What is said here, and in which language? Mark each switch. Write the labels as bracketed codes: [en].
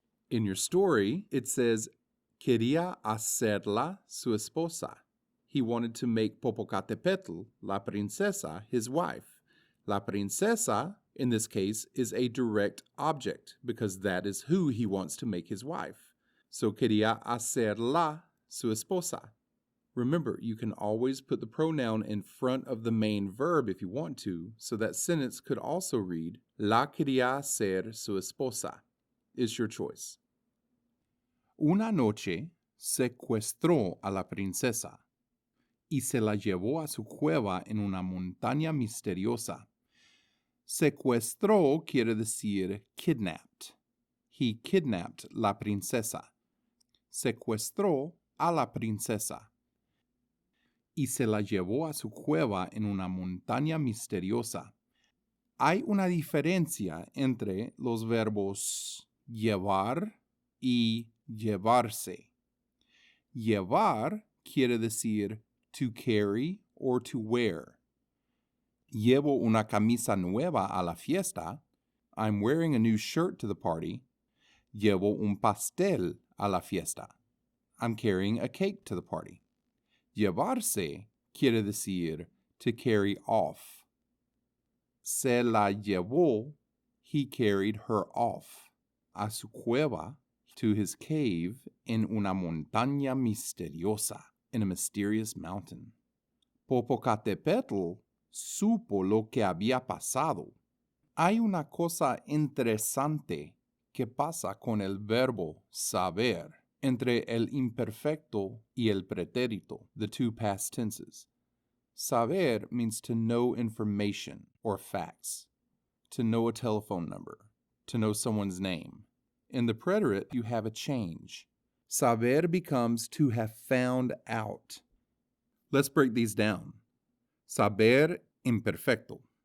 [en] In your story, it says, [es] quería hacerla su esposa. [en] He wanted to make Popocatépetl, [es] la princesa, [en] his wife. [es] La princesa, [en] in this case, is a direct object because that is who he wants to make his wife. [es] So quería hacerla su esposa. [en] Remember, you can always put the pronoun in front of the main verb if you want to, so that sentence could also read, [es] la quería hacer su esposa. [en] It's your choice. [es] Una noche secuestró a la princesa y se la llevó a su cueva en una montaña misteriosa. Secuestró quiere decir [en] kidnapped. He kidnapped [es] la princesa. Secuestró a la princesa y se la llevó a su cueva en una montaña misteriosa. Hay una diferencia entre los verbos llevar y llevarse. Llevar quiere decir [en] to carry or to wear. [es] Llevo una camisa nueva a la fiesta. [en] I'm wearing a new shirt to the party. [es] Llevo un pastel a la fiesta. [en] I'm carrying a cake to the party. [es] Llevarse quiere decir [en] to carry off. [es] Se la llevó, [en] he carried her off, [es] a su cueva, [en] to his cave, [es] en una montaña misteriosa, [en] in a mysterious mountain. [es] Popocatépetl supo lo que había pasado. Hay una cosa interesante que pasa con el verbo saber entre el imperfecto y el pretérito, [en] the two past tenses. Saber means to know information or facts, to know a telephone number, to know someone's name. In the preterite, you have a change. Saber becomes to have found out. Let's break these down. [es] Saber imperfecto.